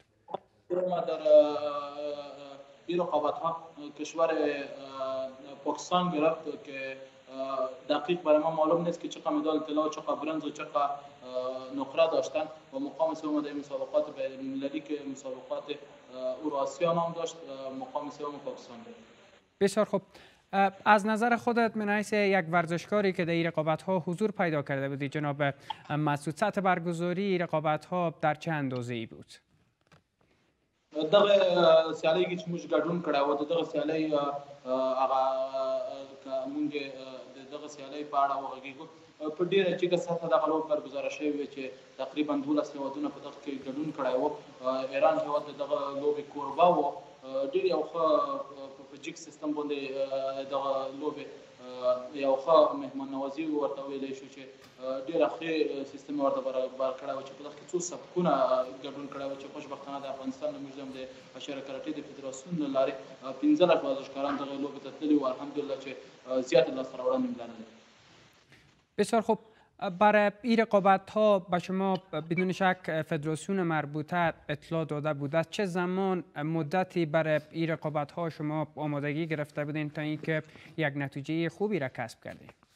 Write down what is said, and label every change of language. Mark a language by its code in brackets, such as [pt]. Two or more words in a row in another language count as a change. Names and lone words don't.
[fa] در این رقابت ها کشور پاکستان گرفت که دقیق برای ما معلوم نیست که چقدر مدال طلا و چقدر برنز و چقدر نقره داشتن و مقام سوم در مسابقات بین المللی که مسابقات اوراسیا نام داشت مقام سوم پاکستان بود. بسیار خوب. از نظر خودت من حیث یک ورزشکاری که در این رقابت‌ها حضور پیدا کرده بودی جناب مسعود، سطح برگزاری رقابت‌ها در چه اندازه‌ای بود؟ [ps] دغه سیالۍ کې چې موږ ګډون کړی و دغه سیالۍ هغه موږ دغه سیالۍ په اړه وغږیږو په ډیره جګه سطحه دغه لوبه برګزاره شوې وه چې تقریبا 12 هیوادونه په دغه کې ګډون کړی و. ایران هیواد د دغه لوبې کوربه و. ډېر یو ښه په جګ سیستم باندې دغه لوبې یو ښه مهمان نوازي ورته ویلی شو چې ډېره ښې سیستم ورته برابر کړی و چې په دغه کې څو سبکونه ګډون کړی و چې خوشبختانه د افغانستان د موږ د اشاره کراټې د فدراسیون له لارې 15 ورزشکاران دغه لوبې ته تللي وو. الحمدلله چې زیاتې لاسته راوړنې یې لرلې. [fa] بسیار خوب. برای این رقابت ها به شما بدون شک فدراسیون مربوطه اطلاع داده بوده. چه زمان مدتی برای این رقابت ها شما آمادگی گرفته بودین تا اینکه یک نتیجه خوبی را کسب کردین؟